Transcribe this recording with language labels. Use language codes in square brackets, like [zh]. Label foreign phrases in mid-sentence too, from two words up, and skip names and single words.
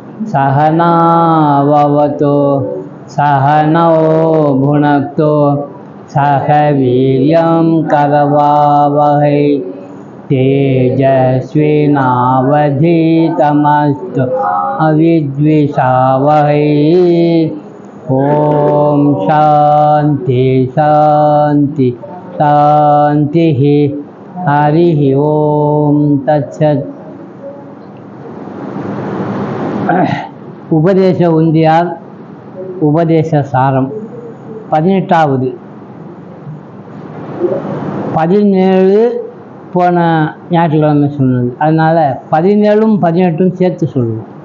[sa] सहना भवतु सहनौ भुनक्तु सह वीर्यं करवावहै तेजस्विनावधीतमस्तु अविद्विषावहै। ओम शांति शांति शांति। हरि ओम तत्सत्। [ta] உபதேச உந்தியார் உபதேச சாரம் 18வது. 17 போன ஞாயிற்றுக்கிழமை சொன்னது, அதனால் 17ம் 18ம் சேர்த்து சொல்லுவோம்.